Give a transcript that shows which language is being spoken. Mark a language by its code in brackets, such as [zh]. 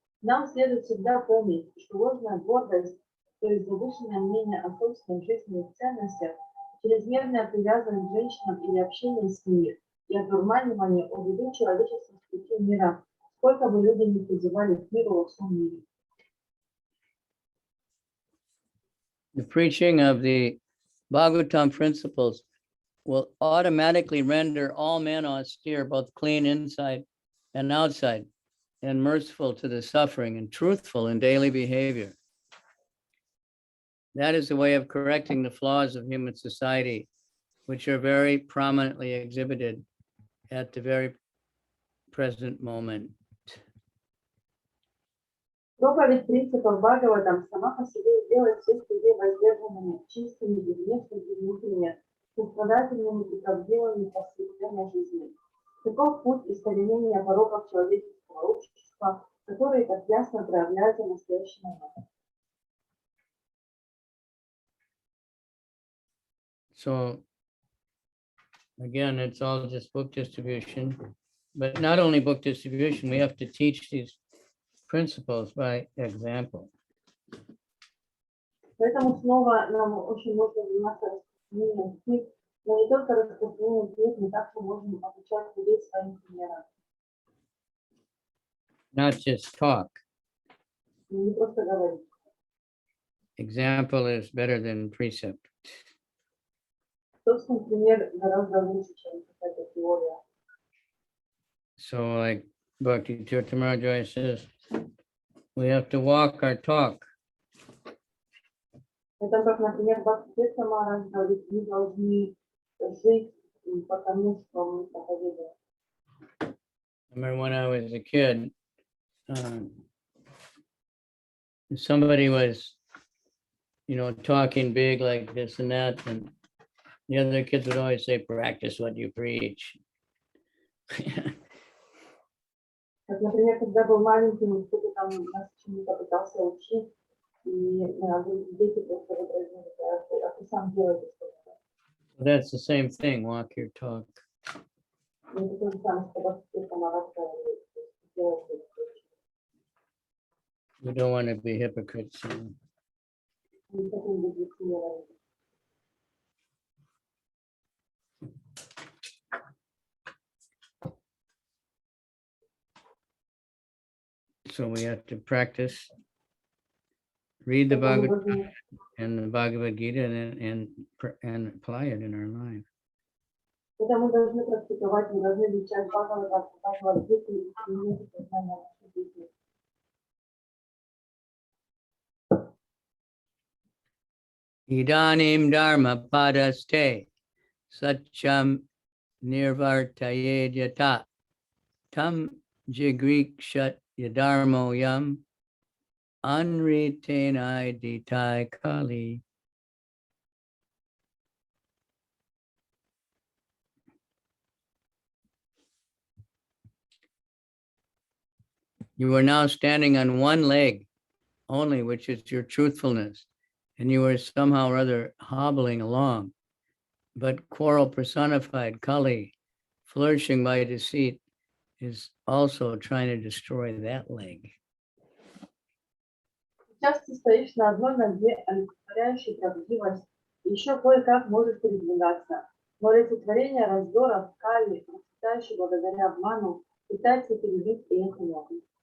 [ru] Нам следует всегда помнить, что ложная гордость, то есть завышенное мнение о собственных жизненных ценностях, чрезмерная привязанность к женщинам или общение с ними и одурманивание уведут человечество с пути мира, сколько бы люди ни призывали к миру во всем мире. [en] The preaching of the Bhagavatam principles will automatically render all men austere, both clean inside and outside, and merciful to the suffering and truthful in daily behavior. That is the way of correcting the flaws of human society, which are very prominently exhibited at the very present moment. [ru] Проповедь принципов Бхагаватам сама по себе сделает всех людей воздержанными, чистыми и внешне, и внутренне, сострадательными и правдивыми в повседневной жизни. Таков путь искоренения пороков человеческого общества, которые так ясно проявляются в настоящий момент. [en] So again, it's all just book distribution, but not only book distribution, we have to teach these principles by example. [ru] Поэтому снова нам очень нужно заниматься распространением книг, но не только распространением книг, мы также можем обучать людей своим примером. [en] Not just talk. [ru] Не просто говорить. [en] Example is better than precept. [ru] Собственный пример гораздо лучше, чем какая-то теория. [en] So like Bhakti Tirthamara Joy says, we have to walk our talk. [ru] Это как, например, Бхакти Самараш говорит, мы должны жить потому, что мы проповедуем. [en] I remember when I was a kid, somebody was, talking big like this and that, and the other kids would always say, practice what you preach. [ru] Как, например, когда был маленьким, кто-то там нас чему-то пытался учить, и дети просто говорили, а ты сам делай что-то. [en] That's the same thing, walk your talk. [ru] Это то же самое, что Бхакти Самараш говорит, делай что-то. [en] We don't want to be hypocrites. [ru] Не хотим быть лицемерами. [en] So we have to practice, read the Bhagavad and the Bhagavad Gita and apply it in our life. [ru] Это мы должны практиковать, мы должны изучать Бхагаватам и применять это знание в нашей жизни. [sa] Idanim dharma padaste satcham nirvartayed yata tam jigrikshat yadharmo yam anritenai ditai kali. [en] You are now standing on one leg only, which is your truthfulness, and you are somehow or other hobbling along. But quarrel personified, Kali, flourishing by deceit, is also trying to destroy that leg. [ru] Сейчас ты стоишь на одной ноге, олицетворяющей правдивость, и еще кое-как можешь передвигаться. Но олицетворение раздоров, Кали, процветающий благодаря обману, пытается перебить и эту ногу.